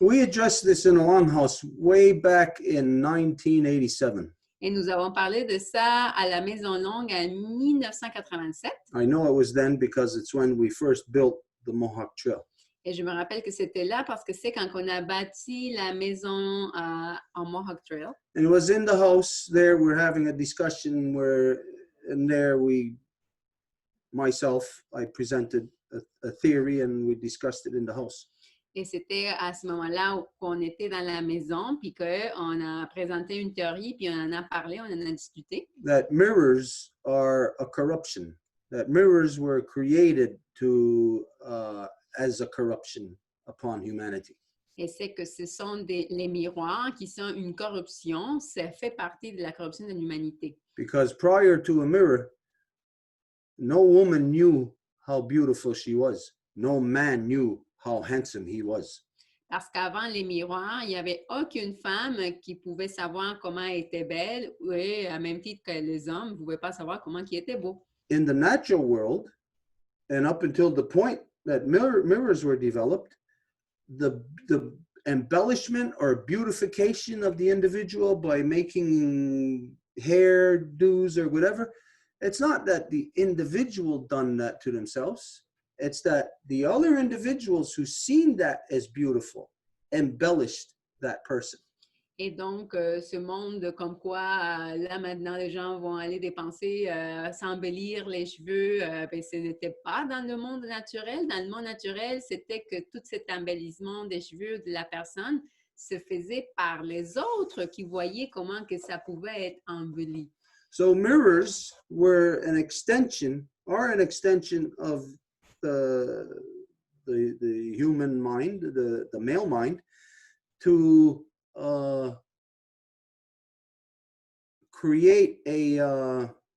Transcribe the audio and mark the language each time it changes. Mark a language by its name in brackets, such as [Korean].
[English] We addressed this in a longhouse way back in 1987. [French] Et nous avons parlé de ça à la Maison Longue en 1987. [English] I know it was then because it's when we first built the Mohawk Trail. [French] Et je me rappelle que c'était là parce que c'est quand on a bâti la maison en Mohawk Trail. [English] And it was in the house there, we're having a discussion where, and there myself, I presented a theory and we discussed it in the house. [French] Et c'était à ce moment-là qu'on était dans la maison, puis qu'on a présenté une théorie, puis on en a parlé, on en a discuté. [English] That mirrors are a corruption. That mirrors were created to as a corruption upon humanity. [French] Et c'est que ce sont les miroirs qui sont une corruption, ça fait partie de la corruption de l'humanité. [English] Because prior to a mirror, no woman knew how beautiful she was. No man knew how handsome he was. [French] Parce qu'avant les miroirs, il n'y avait aucune femme qui pouvait savoir comment elle était belle, et à même titre que les hommes ne pouvaient pas savoir comment ils étaient beaux. [English] In the natural world, and up until the point that mirrors were developed, the embellishment or beautification of the individual by making hairdos or whatever, it's not that the individual done that to themselves. It's that the other individuals who seen that as beautiful embellished that person. [French] Et donc, ce monde comme quoi, là maintenant, les gens vont aller dépenser, s'embellir les cheveux, ben, ce n'était pas dans le monde naturel. Dans le monde naturel, c'était que tout cet embellissement des cheveux de la personne se faisait par les autres qui voyaient comment que ça pouvait être embelli. [English] So mirrors were an extension of the human mind, the male mind, to create a